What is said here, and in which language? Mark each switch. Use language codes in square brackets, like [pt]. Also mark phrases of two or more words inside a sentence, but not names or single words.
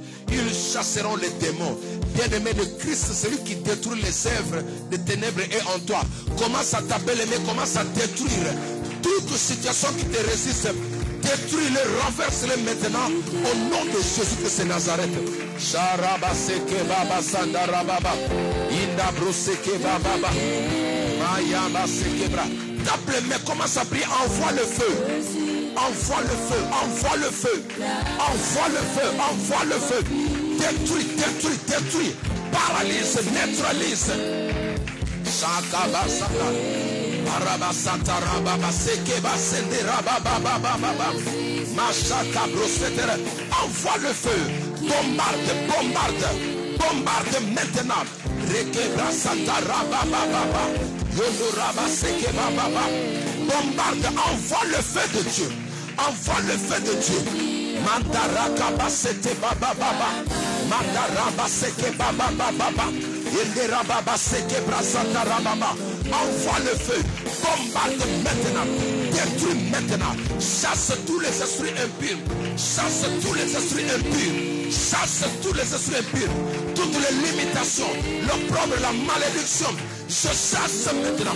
[fr] Ils chasseront les démons. Bien-aimé de Christ, c'est celui qui détruit les œuvres des ténèbres et en toi. Commence à t'appeler, mais commence à détruire toute situation qui te résiste. Détruis-les, renverse-les maintenant au nom de Jésus-Christ de Nazareth. Sharaba seke baba sandara baba. Inda broseke baba. Mayaba seke bra. Tape, mais commence à prier, envoie le feu. Envoie le feu, envoie le feu, envoie le feu, envoie le feu. Détruis. Paralyse, neutralise. Shakabasaka. Arabasata rababa sekeba sende rababa baba. Mashaka brosetere. Envoie le feu. Bombarde maintenant. Rekebra santa rababa baba. Yondo rabaseke baba. Bombarde, envoie le feu de Dieu. Envoie le feu de Dieu. Mandaraka basete baba baba. Mandaraba seke baba baba. Yendera baba seke brasata rababa. Envoie le feu. Bombarde maintenant. Détruis maintenant. Chasse tous les esprits impurs. Chasse tous les esprits impurs. Chasse tous les esprits impurs. Toutes les limitations, l'opprobre, la malédiction. Je chasse maintenant.